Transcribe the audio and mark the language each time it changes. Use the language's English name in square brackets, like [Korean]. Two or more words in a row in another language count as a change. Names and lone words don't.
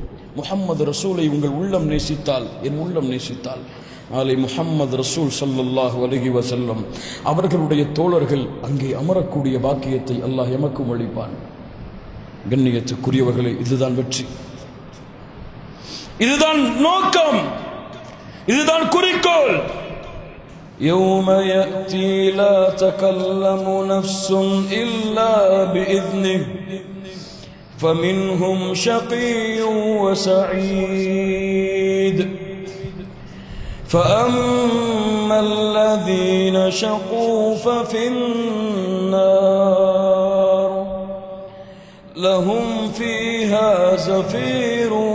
[Tamil] முஹம்மது ரசூலை உங்கள் உள்ளம் நேசித்தால், என் உள்ளம் நேசித்தால், நாளை முஹம்மது ரசூல் [Arabic] صلى الله عليه وسلم [Tamil] அவர்களுடைய தோழர்கள் அங்கே அமரக்கூடிய பாக்கியத்தை அல்லாஹ் எமக்கும் அளிப்பான். கண்ணியத்துக்குரியவர்களே, இதுதான் வெற்றி, இதுதான் நோக்கம், இதுதான் குறிக்கோள். [Arabic] يوم يأتي لا تكلم نفس إلا بإذنه فمنهم شقي وسعيد فأما الذين شقوا ففي النار لهم فيها زفير